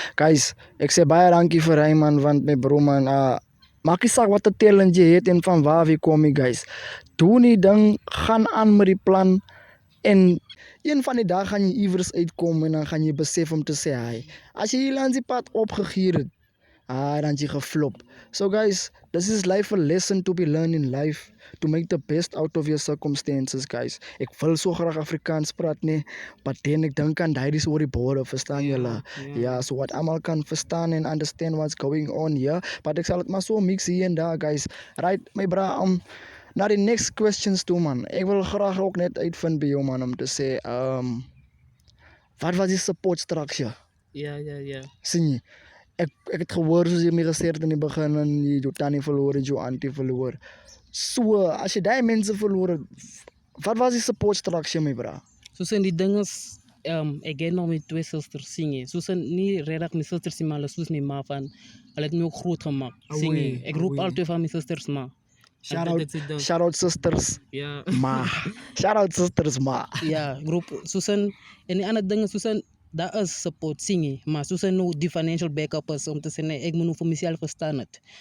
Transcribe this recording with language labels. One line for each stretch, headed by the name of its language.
Afrikaans: Guys, ek sê baie dankie vir hy man want my bro man maak nie saak wat 'n talent jy het en van waar jy kom jy guys. Doen die ding, gaan aan met die plan en een van die dae gaan jy iewers uitkom en dan gaan jy besef om te sê hy. As jy hier langs die pad opgegier het, dan het jy geflop.
English: So guys, this is life a lesson to be learned in life to make the best out of your circumstances guys.
Afrikaans: Ek wil so graag Afrikaans praat nee,
English: but then
Afrikaans: ek dink aan daai oor die borde, verstaan julle? Ja, so wat almal kan verstaan en
English: understand what's going on here, but
Afrikaans: ek sal dit maar so mix hier en daar guys. Right, my bra, na die
English: next questions
Afrikaans: toe man. Ek wil graag ook net uitvind by jou man om te sê, wat was die support structure? Ja. Sien jy? Ek het gehoor soos jy my gesê het in die begin en jy jou tannie verloor en jou auntie verloor. So, as jy daai mense verloor het, wat was die support structure my bra? Soos die ding is ek het nog met 2 susters sien jy. Soos nie regtig my susters nie, maar hulle soos my ma van hulle het my ook groot gemaak. Sien jy. Ek roep altyd van my susters ma.
English: Shout Shout out sisters
Afrikaans: Ja.
English: ma. Shout out sisters ma.
Afrikaans: Ja, groep soos en die ander ding is soos daar is support sien jy, maar soos nou die financial backup is om te sê nee, ek moet nou vir myself gestaan het.